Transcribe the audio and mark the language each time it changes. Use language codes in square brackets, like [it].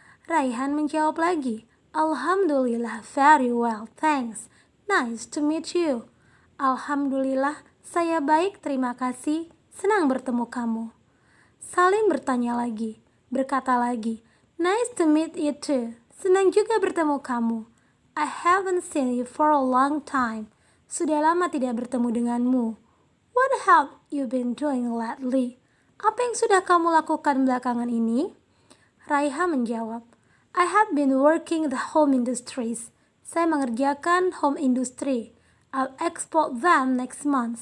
[id] Raihan menjawab lagi, [en] Alhamdulillah, very well, thanks, nice to meet you. [id] Alhamdulillah, saya baik, terima kasih, senang bertemu kamu. Salim berkata lagi, [en] nice to meet you too, [id] senang juga bertemu kamu. [en] I haven't seen you for a long time. [id] Sudah lama tidak bertemu denganmu. [en] What have you been doing lately? [id] Apa yang sudah kamu lakukan belakangan ini? [en] Raiha menjawab, I have been working the home industries. [id] Saya mengerjakan [en] home industry. I'll export them next month.